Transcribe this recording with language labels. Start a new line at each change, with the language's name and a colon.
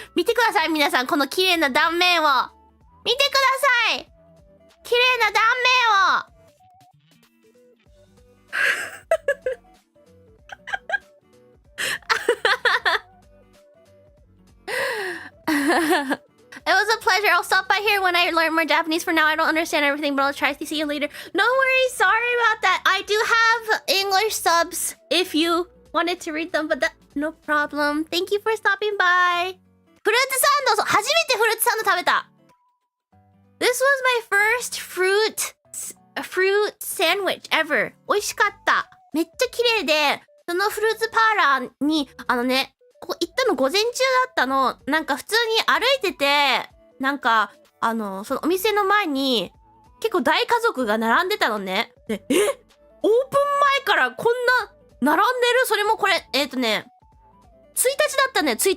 Japanese: 見てください、皆さん。この綺麗な断面を。見てください綺麗な断面を
English: It was a pleasure. I'll stop by here when I learn more Japanese. For now, I don't understand everything, but I'll try to see you later. No worries. Sorry about that. I do have English subs if you wanted to read them, but no problem. Thank you for stopping by.
Japanese: フルーツサンド、初めてフルーツサンド食べた。
English: This was my first fruit sandwich ever.
Japanese: 美味しかった。めっちゃ綺麗で、そのフルーツパーラーに、ここ行ったの午前中だったの。なんか普通に歩いてて、なんか、そのお店の前に、結構大家族が並んでたのね。で、オープン前からこんな、並んでる？それもこれ、1日だったね、1日。